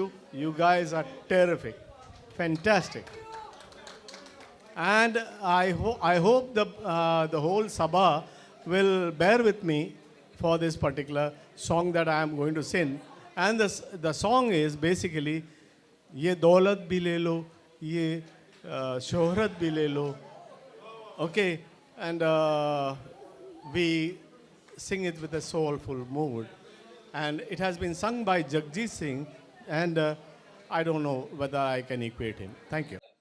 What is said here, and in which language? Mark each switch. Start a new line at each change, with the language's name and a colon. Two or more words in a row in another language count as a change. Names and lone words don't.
English: You guys are terrific. Fantastic. And I hope the whole Sabha will bear with me for this particular song that I am going to sing. And the song is basically,
Hindi: ये दौलत भी ले लो, ये शोहरत भी ले लो.
English: Okay, and we sing it with a soulful mood. And it has been sung by Jagjit Singh, and I don't know whether I can equate him. Thank you.